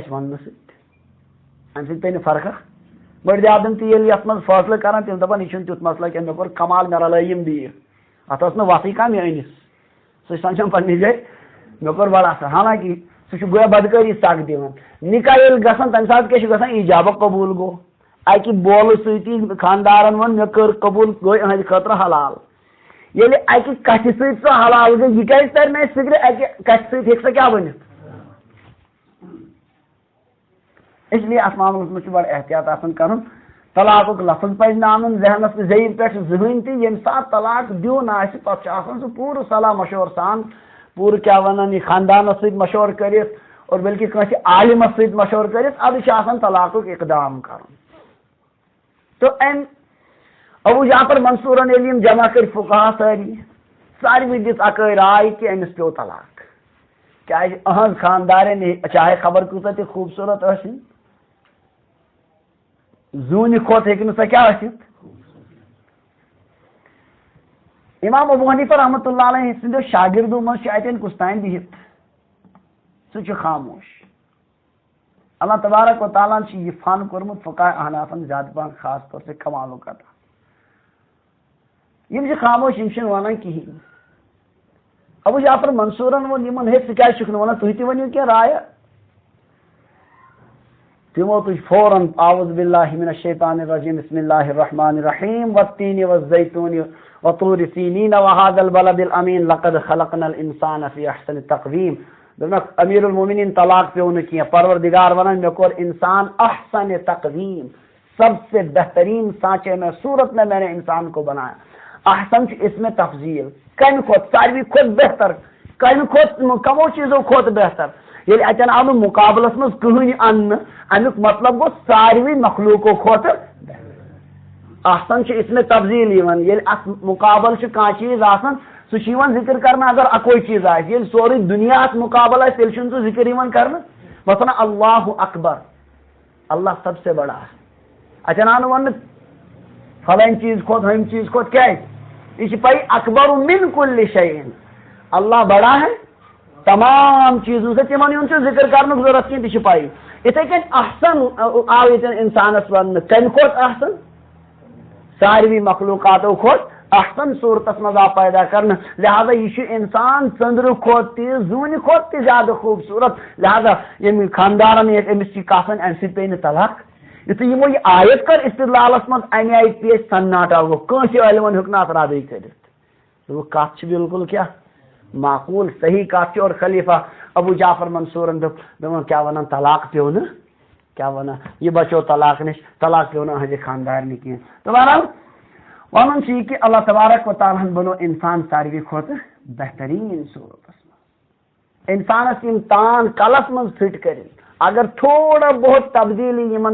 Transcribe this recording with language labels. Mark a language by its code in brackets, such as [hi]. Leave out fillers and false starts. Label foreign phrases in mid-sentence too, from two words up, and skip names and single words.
[ks] گژھِ وننہٕ سۭتۍ امہِ سۭتۍ پیٚیہِ نہٕ فرقا بٔڑۍ زیادٕ تہِ ییٚلہِ یتھ منٛز فٲصلہٕ کران تِم دپان یہِ چھُنہٕ تیُتھ مسلہٕ کینٛہہ مےٚ کوٚر کمال مےٚ رلٲے یِم بیٚیہِ اتھ ٲس نہٕ وتھٕے کانٛہہ مےٚ أنِس سُہ چھُ سمجھان پننہِ جایہِ مےٚ کوٚر بڑٕ اصل حالانکہ سُہ چھُ گویا بدکٲری سک دِوان نکاح ییٚلہِ گژھان تمہِ ساتہٕ کیٛاہ چھُ گژھان ایجابہ قبوٗل گوٚو اکہِ بولہٕ سۭتی خاندارن ووٚن مےٚ کٔر قبوٗل گوٚو أہنٛدِ خٲطرٕ حلال ییٚلہِ اکہِ کتھِ سۭتۍ سۄ حلال گٔے یہِ کیٛازِ ترِ نہٕ اَسہِ فِکرِ اکہِ کتھِ سۭتۍ ہیٚکہِ سۄ کیٛاہ ؤنِتھ اس لیے اتھ معاملس منٛز چھُ بڑٕ احتیاط آسان کرُن طلاقُک لفظ پزِ نہٕ انُن ذہنس ذہن پٮ۪ٹھ زٕہٕنۍ تہِ ییٚمہِ ساتہٕ طلاق دیُن آسہِ پتہٕ چھُ آسان سُہ پوٗرٕ صلاح مشورٕ سان پوٗرٕ کیٛاہ ونان یہِ خاندانس سۭتۍ مشورٕ کٔرِتھ اور بلکہ کٲنٛسہِ عالمس سۭتۍ مشورٕ کٔرِتھ ادٕ چھُ آسان طلاقُک اقدام کرُن تو أمۍ ابو جعفر منصورن ییٚلہِ یِم جمع کٔرۍ فقہا ساروٕے دِژ اکٲے راے کہ أمِس پیٚو طلاق کیٛازِ أہنٛز خاندارن چاہے خبر کۭژاہ تہِ خوٗبصوٗرت ٲسِن زوٗنہِ کھۄتہٕ ہیٚکہِ نہٕ سۄ کیٛاہ ٲسِتھ امام ابو حنیفہ [ar] رحمۃ اللہ علیہ [ks] سٕنٛدیو شاگردو منٛز چھُ اتٮ۪ن کُس تانۍ بِہِتھ سُہ چھُ خاموش [ar] اللہ تبارک و تعالیٰ [ks] چھُ یہِ فن کوٚرمُت فقہاء احنافن زیادٕ پہن [ur] خاص طور سے [ks] کمالُک عطا یِم چھِ خاموش یِم چھِنہٕ ونان کِہیٖنۍ ابو جعفر منصورن ووٚن یِمن ہے ژٕ کیٛازِ چھُکھ نہٕ ونان تُہۍ تہِ ؤنِو کینٛہہ رایا تِمو تُج [ar] فوراً اعوذ باللہ من الشیطان الرجیم بسم اللہ الرحمن الرحیم والتین والزیتون وطور سینین وهذا البلد الامین لقد خلقنا الانسان فی احسن تقویم [ks] دوٚپمَکھ امیر المومنین طلاق پیٚو نہٕ کینٛہہ پروردگار ونان مےٚ کوٚر انسان احسن تقویم [ur] سب سے بہترین سانچے میں صورت میں نے انسان کو بنایا [ks] احسن چھُ اسم تفضیل کمہِ کھۄتہٕ ساروی کھۄتہٕ بہتر کمہِ کھۄتہٕ کمو چیٖزو کھۄتہٕ بہتر ییٚلہِ اتٮ۪ن آو نہٕ مُقابلس منٛز کٕہٕنۍ اننہٕ امیُک مطلب گوٚو ساروٕے مخلوٗقو کھۄتہٕ احسن چھُ اسمِ تفضیل یِوان ییٚلہِ اتھ مُقابل چھُ کانٛہہ چیٖز آسان سُہ چھُ یِوان ذکر کرنہٕ اگر اکوے چیٖز آسہِ ییٚلہِ سورُے دُنیا اتھ مُقابل آسہِ تیٚلہِ چھُنہٕ سُہ ذکر یِوان کرنہٕ مثلاً اللہ اکبر [ur] اللہ سب سے بڑا [ks] اتٮ۪ن آو نہٕ وننہٕ فلٲنۍ چیٖز کھۄتہٕ ہُمہِ چیٖز کھۄتہٕ کیٛازِ یہِ چھِ پاے [ar] اکبر من کل شیء [ur] اللہ بڑا ہے تمام چیزوں سے [ks] تمن ہُنٛد چھُ ذکر کرنُک ضروٗرت کینٛہہ تہِ چھِ پاے یِتھے کٔنۍ احسن آو ییٚتٮ۪ن انسانس وننہٕ کمہِ کھۄتہٕ احسن ساروی مخلوقاتو کھۄتہٕ احسن صورتس منٛز آو پیدا کرنہٕ لہذا یہِ چھُ انسان ژٔنٛدرٕ کھۄتہٕ تہِ زوٗنہِ کھۄتہٕ تہِ زیادٕ خوٗبصوٗرت لہذا ییٚمہِ خاندارن ییٚتہِ أمِس چھِ کتھ وۄنۍ امہِ سۭتۍ پیٚیہِ نہٕ طلاق یُتھُے یِمو یہِ آیت کٔر استدلالس منٛز امہِ آیہِ پیش سناٹا گوٚو کٲنٛسہِ عٲلمن ہیوٚک نہٕ اتھ ردٕے کٔرِتھ دوٚپُکھ کتھ چھِ بالکل کیٛاہ معقوٗل صحیح کتھ چھِ اور خلیفہ ابو جعفر منصورن دوٚپُن کیٛاہ ونان طلاق پیٚو نہٕ کیٛاہ ونان یہِ بچو طلاق نِش طلاق پیٚو نہٕ أہنٛدِ خاندارنہِ کینٛہہ تہٕ [ar] بہرحال [ks] ونُن چھُ یہِ کہِ [ar] اللہ تبارک و تعالیٰ [ks] ہن بنوو انسان ساروی کھۄتہٕ بہتریٖن صوٗرتس منٛز انسانس یِم تان کلس منٛز فِٹ کٔرِتھ اگر تھوڑا بہت تبدیلی یِمن